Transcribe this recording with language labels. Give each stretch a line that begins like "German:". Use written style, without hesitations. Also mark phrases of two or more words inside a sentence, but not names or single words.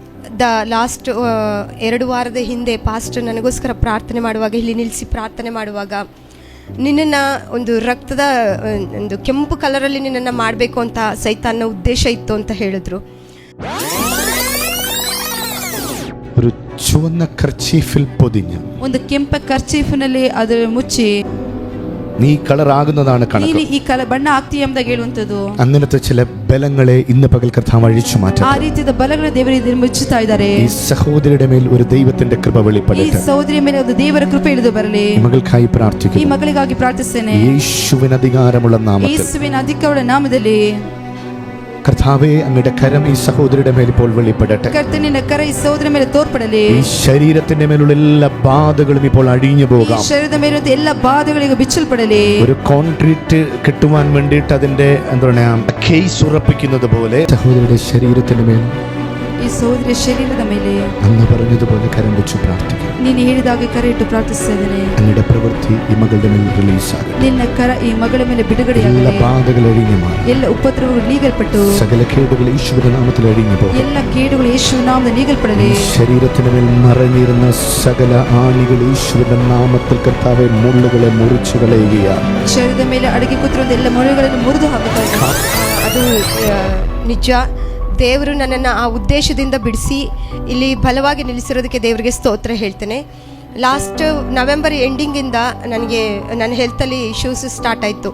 Kannada: ಲಾಸ್ಟ್ 2 ವಾರದ ಹಿಂದೆ ಪಾಸ್ಟರ್ ನನಗೋಸ್ಕರ ಪ್ರಾರ್ಥನೆ ಮಾಡುವಾಗ, ಇಲ್ಲಿ ನಿಲ್ಲಿಸಿ ಪ್ರಾರ್ಥನೆ ಮಾಡುವಾಗ, ನಿನ್ನನ್ನು ಒಂದು ರಕ್ತದ ಒಂದು ಕೆಂಪು ಕಲರಲ್ಲಿ ನಿನ್ನನ್ನು ಮಾಡಬೇಕು ಅಂತ ಸೈತಾನ್ನ ಉದ್ದೇಶ ಇತ್ತು ಅಂತ ಹೇಳಿದ್ರು.
Malayalam: ഒരു ചുവന്ന കർച്ചീഫിൽ പൊതിഞ്ഞ്,
Kannada: ಒಂದು ಕೆಂಪ ಕರ್ಚೀಫಿನಲ್ಲಿ ಅದು ಮುಚ್ಚಿ,
Malayalam: നീ കളറാകുന്നതാണ് കണക്ക്,
Kannada: ಈ ಬಣ್ಣ ಆಗ್ತೀಯ ಎಂಬುದಾಗಿ ಹೇಳುವಂತದ್ದು.
Malayalam: അങ്ങനത്തെ ചില ബലങ്ങളെ ഇന്ന് പകൽ കർത്താവ് അഴിച്ചു മാറ്റും.
Kannada: ಆ ರೀತಿಯ ಬಲಗಳ ದೇವರು ಇದನ್ನು ಮುಚ್ಚುತ್ತಾ ಇದ್ದಾರೆ.
Malayalam: ഈ സഹോദരിയുടെ മേൽ ഒരു ദൈവത്തിന്റെ കൃപ വെളിപ്പെടട്ടെ.
Kannada: ಈ ಸಹೋದರಿಯ ಮೇಲೆ ಒಂದು ದೇವರ ಕೃಪೆ ಇಳಿದು ಬರಲಿ.
Malayalam: ഈ മകൾക്കായി പ്രാർത്ഥിക്കുന്നു.
Kannada: ಈ ಮಗಳಿಗಾಗಿ ಪ್ರಾರ್ಥಿಸುತ್ತೇನೆ.
Malayalam: യേശുവിൻ അധികാരമുള്ള നാമത്തിൽ,
Kannada: ಯೇಸುವಿನ ಅಧಿಕಾರದ ನಾಮದಲ್ಲಿ
Malayalam: കർത്താവേ, അങ്ങയുടെ കരം ഈ സഹോദരിയുടെ മേൽ ഇപ്പോൾ വെളിപ്പെടട്ടെ.
Kannada: ಕರ್ತನಿನ ಕರ ಈ ಸಹೋದರಿಯ ಮೇಲೆ ತೋರ್ಪಡಲಿ.
Malayalam: ഈ ശരീരത്തിന്റെ മേലുള്ള എല്ലാ ബാധകളും ഇപ്പോൾ അഴിഞ്ഞു പോകാം.
Kannada: ഈ ശരീರದ ಮೇಲಿರುವ
Malayalam: എല്ലാ ബാധകളും
Kannada: ಬಿಚ್ಚಲ್ಪಡಲಿ.
Malayalam: ഒരു കോൺക്രീറ്റ് കെട്ടുവാൻ വേണ്ടിയിട്ട് അതിന്റെ എന്താ പറയാ കേസ് ഉറപ്പിക്കുന്നത് പോലെ സഹോദരിയുടെ ശരീരത്തിന്റെ മേൽ,
Kannada: ಈ ಸಹೋದರಿಯ ಶರೀರದ ಮೇಲೆ
Malayalam: അന്ന് പറഞ്ഞതുപോലെ കരം വെച്ച് പ്രാർത്ഥിക്കും.
Kannada: ನೀನು ಹೇಳಿದಾಗ ಕರೆ ಇಟ್ಟು ಪ್ರಾರ್ಥಿಸುತ್ತೇನೆ.
Malayalam: അങ്ങയുടെ പ്രവൃത്തി ഈ മകളുടെ മേൽ റിലീസ് ആകട്ടെ.
Kannada: ನಿನ್ನ ಕರ ಈ ಮಗಳ ಮೇಲೆ ಬಿಡುಗಡೆಯಾಗಲಿ.
Malayalam: എല്ലാ ബാധകളും അഴിഞ്ഞു മാറും.
Kannada: ಎಲ್ಲ ಉಪದ್ರವಗಳು ನೀಗಲ್ಪಟ್ಟು
Malayalam: സകല കേടുകൾ യേശുവിന്റെ നാമത്തിൽ അഴിഞ്ഞു പോകും.
Kannada: ಎಲ್ಲ ಕೇಡುಗಳು ಯೇಸುವಿನ നാമದಲ್ಲಿ ನೀಗಲ್ಪಡಲಿ.
Malayalam: ശരീരത്തിന് മേൽ നിറഞ്ഞിരുന്ന സകല ആണികൾ യേശുവിന്റെ നാമത്തിൽ കർത്താവേ മുള്ളുകളെ മുറിച്ചു കളയുകയാണ്.
Kannada: ಶರೀರದ ಮೇಲೆ ಅಡಗಿ ಕೂತಿರುವ ಎಲ್ಲ ಮೊಳೆಗಳನ್ನು ಮುರಿದು ಹಾಕುತ್ತಾರೆ. ಅದು ನಿಜ. ದೇವರು ನನ್ನನ್ನು ಆ ಉದ್ದೇಶದಿಂದ ಬಿಡಿಸಿ ಇಲ್ಲಿ ಬಲವಾಗಿ ನಿಲ್ಲಿಸಿರೋದಕ್ಕೆ ದೇವರಿಗೆ ಸ್ತೋತ್ರ ಹೇಳ್ತೇನೆ.
English: last November endingಇಂದ
Kannada: ನನಗೆ ನನ್ನ ಹೆಲ್ತಲ್ಲಿ
English: issues start
Kannada: ಆಯಿತು.